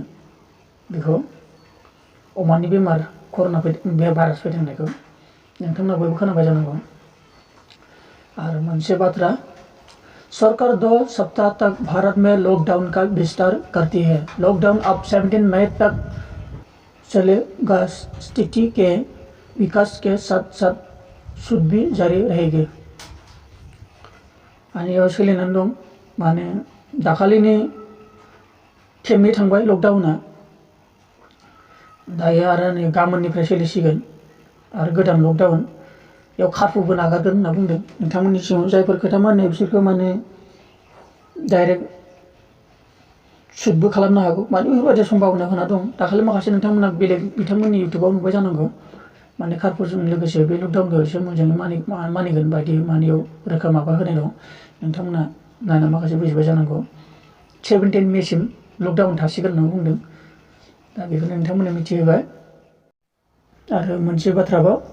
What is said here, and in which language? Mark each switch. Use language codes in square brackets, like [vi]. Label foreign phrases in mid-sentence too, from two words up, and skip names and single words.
[brx] बेखौ अमानि बेमार कर'ना बे भाइरास फैदों होननायखौ नोंथांमोना बयबो खोनाबाय जानांगौ आरो मोनसे बाथ्रा [hi] सरकार 2 सप्ताह तक भारत में लॉकडाउन का विस्तार करती है लॉकडाउन अब 17 मई तक चलेगा स्थिति के विकास के साथ साथ सूद भी जारी रहेगी [brx] आणि याव सोलिनानै दं माने दाखालिनि खेबनै थांबाय लकडाउना दायो आरो नै गाबोननिफ्राय सोलिसिगोन आरो गोदान लकडाउन याव खारफुबो नागारगोन होनना बुंदों नोंथांमोननि सिगाङाव जायफोर खोथा मानियो बिसोरखौ माने डाइरेक्ट सुटबो खालामनो हागौ माने बेफोरबायदि सम्भावना होना दं दाखालि माखासे नोंथांमोना बेलेग बिथांमोननि इउटुबाव नुबाय जानांगौ माने खारफुजों लोगोसे बे लकडाउनखौ एसे मोजाङै मानिगोन बायदि मानियाव रोखा माबा होनाय दं नोंथांमोना नायना माखासे बुजिबाय जानांगौ 17 मेसिम लकडाउन थासिगोन होनना बुंदों दा बेखौनो नोंथांमोना मिथिहोबाय आरो मोनसे बाथ्राबाव